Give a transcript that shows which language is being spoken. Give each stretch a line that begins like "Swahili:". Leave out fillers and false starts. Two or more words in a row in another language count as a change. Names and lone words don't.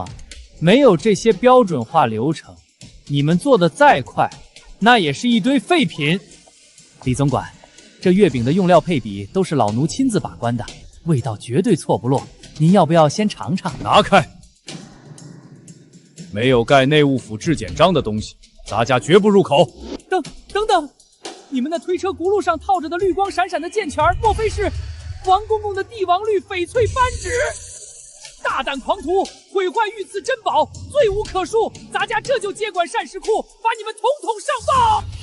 Chinese: 沒有這些標準化流程，你們做的再快，那也是一堆廢品。李總管，這月餅的用料配比都是老奴親自把關的，味道絕對錯不落。您要不要先嘗嘗？拿開！沒有蓋內務府制檢章的東西，咱家絕不入口。等等，你們那推車轱辘上套着的綠光閃閃的劍錢，莫非是？王公公的帝王绿翡翠扳指。大胆狂徒，毁坏御赐珍宝，罪无可恕！咱家这就接管膳食库，把你们统统上报！